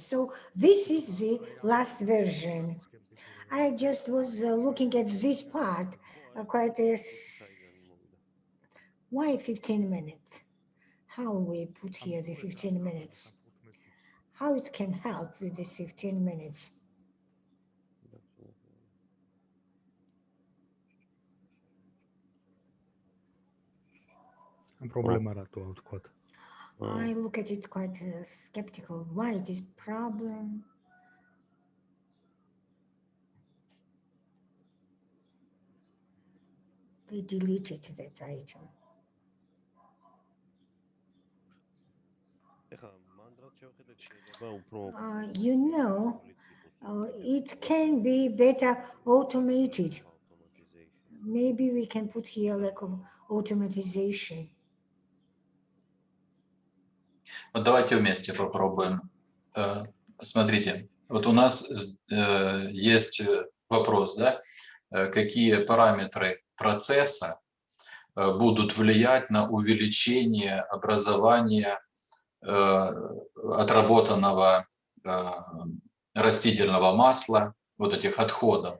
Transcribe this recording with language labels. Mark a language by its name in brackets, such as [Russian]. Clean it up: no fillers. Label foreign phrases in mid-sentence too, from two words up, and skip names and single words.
[English] So this is the last version. I just was looking at this part, quite why 15 minutes? How we put here the 15 minutes? How it can help with this 15 minutes? [Georgian] პრობლემა რატოა ვთქვათ? [English] I look at it quite skeptical. Why it is problem? They deleted that item. You know, it can be better automated. Maybe we can put here like automatization. [Russian] Вот давайте вместе попробуем. Смотрите, вот у нас есть вопрос, да, какие параметры процесса будут влиять на увеличение образования отработанного растительного масла, вот этих отходов.